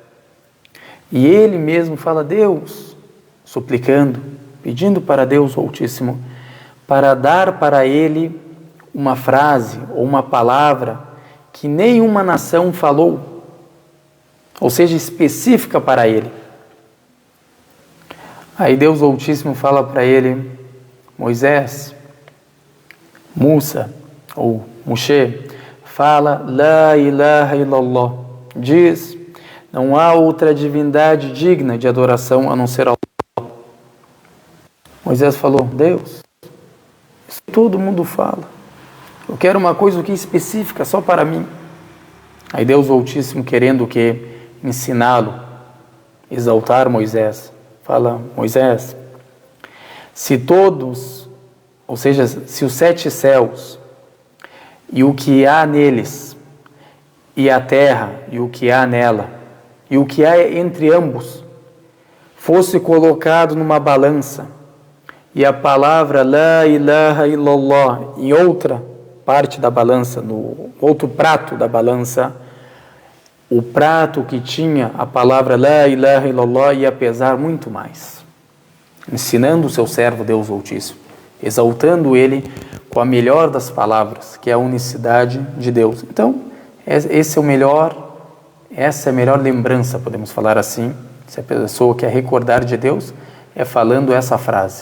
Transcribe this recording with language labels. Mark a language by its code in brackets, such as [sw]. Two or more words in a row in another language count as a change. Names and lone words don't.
[pt] E ele mesmo fala, Deus, suplicando, pedindo para Deus Altíssimo, para dar para ele uma frase ou uma palavra que nenhuma nação falou, ou seja, específica para ele. Aí Deus Altíssimo fala para ele, Moisés, Musa ou Moshe, fala, [ar] لا إله إلا الله, [pt] diz, não há outra divindade digna de adoração a não ser Allah. Moisés falou, Deus, isso todo mundo fala, eu quero uma coisa aqui específica só para mim. Aí Deus Altíssimo, querendo o quê? Ensiná-lo, exaltar Moisés, fala, Moisés, se todos, ou seja, se os 7 céus e o que há neles, e a terra e o que há nela, e o que há entre ambos, fosse colocado numa balança, e a palavra [ar] لا إله إلا الله [pt] em outra parte da balança, no outro prato da balança, o prato que tinha a palavra [ar] لا إله إلا الله [pt] ia pesar muito mais, ensinando o seu servo Deus Altíssimo, exaltando ele com a melhor das palavras, que é a unicidade de Deus. Então, essa é a melhor lembrança, podemos falar assim, se a pessoa quer recordar de Deus, é falando essa frase.